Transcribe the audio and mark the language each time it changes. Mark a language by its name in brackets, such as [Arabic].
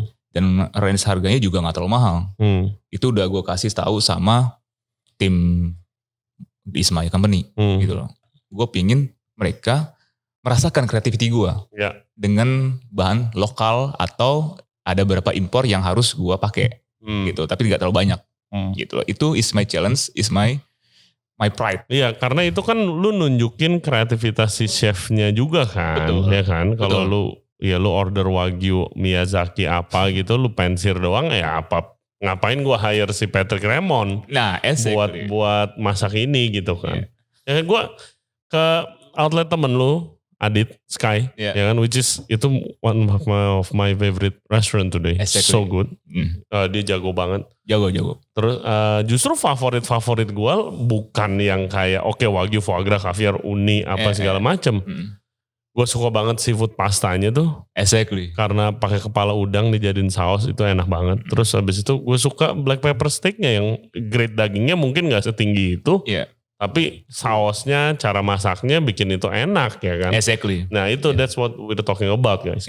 [Indonesian] Dan range harganya juga gak terlalu mahal. Itu udah gue kasih tahu sama tim di Ismaya Company. Gitu loh. Gue pingin mereka merasakan creativity gue. Dengan bahan lokal atau ada beberapa impor yang harus gue pakai. Gitu. Tapi gak terlalu banyak. Gitu loh. [English] Itu is my challenge, is my pride. [Indonesian] Iya, karena itu kan lu nunjukin kreativitas si chefnya juga kan. Betul. Ya kan, kalau lu order wagyu Miyazaki apa gitu, lu pensir doang ya apa, ngapain gua hire si Patrick Ramon buat masak ini gitu kan. Ya gua ke outlet temen lu, Adit Sky, ya kan, [English] which is itu one of my favorite restaurant today. [Indonesian] So good. Dia jago banget. Jago. Terus justru favorit gua bukan yang kayak wagyu, foie gras, caviar, uni apa segala macem. Gue suka banget seafood pastanya tuh. [English] Exactly. [Indonesian] Karena pakai kepala udang dijadiin saus itu enak banget. Terus habis itu gue suka black pepper steaknya yang grade dagingnya mungkin gak setinggi itu. Tapi sausnya, cara masaknya bikin itu enak ya kan. [English] Exactly. [Indonesian] Nah itu [English] that's what we're talking about guys.